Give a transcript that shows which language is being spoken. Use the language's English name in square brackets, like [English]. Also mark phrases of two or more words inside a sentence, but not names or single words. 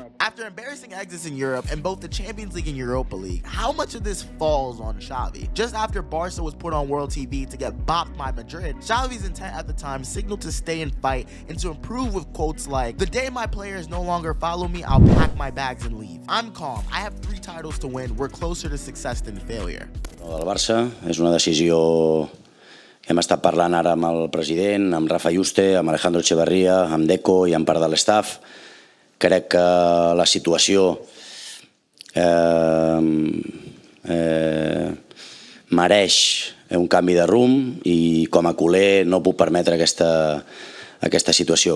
[English] After embarrassing exits in Europe and both the Champions League and Europa League, how much of this falls on Xavi? Just after Barca was put on World TV to get bopped by Madrid, Xavi's intent at the time signaled to stay and fight and to improve with quotes like, "The day my players no longer follow me, I'll pack my bags and leave. I'm calm. I have 3 titles to win. We're closer to success than failure." [Catalan] El Barça és una decisió que hem estat parlant ara amb el president, amb Rafa Yuste, amb Alejandro Echeverría, amb Deco i amb part de l'estaf. Crec que la situació mereix un canvi de rumb i com a culer no puc permetre aquesta situació.